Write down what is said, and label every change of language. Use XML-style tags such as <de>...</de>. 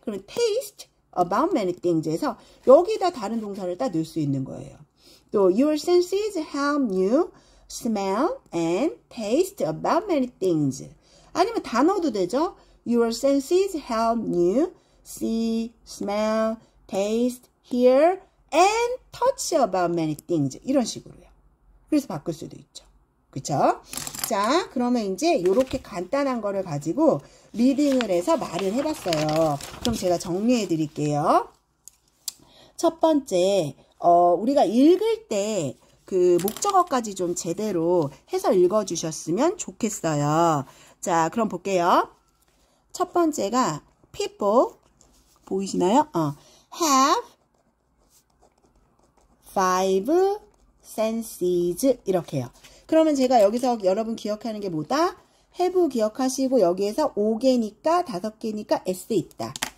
<ko>그러면</ko> <en>taste about many things</en> <ko>에서 여기다 다른 동사를 딱 넣을 수 있는 거예요. 또</ko> <en>your senses help you smell and taste about many things.</en> <ko>아니면 다 넣어도 되죠.</ko> <en>Your senses help you see, smell, taste, hear, and touch about many things.</en> <ko>이런 식으로요. 그래서 바꿀 수도 있죠. 그쵸? 자, 그러면 이제 이렇게 간단한 거를 가지고 리딩을 해서 말을 해봤어요. 그럼 제가 정리해 드릴게요. 첫 번째, 우리가 읽을 때 그 목적어까지 좀 제대로 해서 읽어주셨으면 좋겠어요. 자, 그럼 볼게요. 첫 번째가 people, 보이시나요?</ko> <en>have five senses</en> <ko>이렇게요. 그러면 제가 여기서 여러분 기억하는 게 뭐다? have 기억하시고 여기에서 5개니까 5개니까 s 있다.</ko>